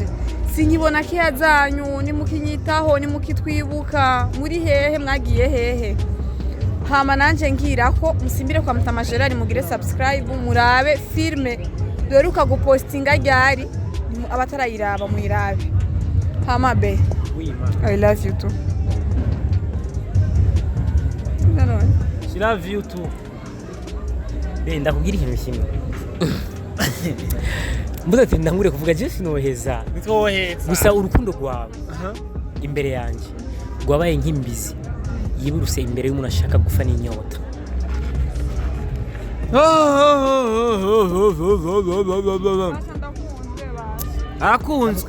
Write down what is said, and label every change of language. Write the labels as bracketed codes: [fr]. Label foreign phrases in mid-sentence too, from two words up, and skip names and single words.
[rn] sinkibona kiya zanyu ni mukinyitaho ni mukitwibuka muri hehe mwagiye hehe hama nanje ngira ko musimbire kwa Mutamajirari mugire subscribe murabe filme doruka gupostinga ryari abatarayiraba mwirabe hama be [en] I love you too. She love you too. [rn] Ndakubwira ikintu kimwe. Mbuze ati ndangure kuvuga je sinoheza. Gusa urukundo rwawe imbere yanje rwabaye nk'imbizi yiburuse imbere y'umuntu ashaka gufa n'inyota. Arakunzwe.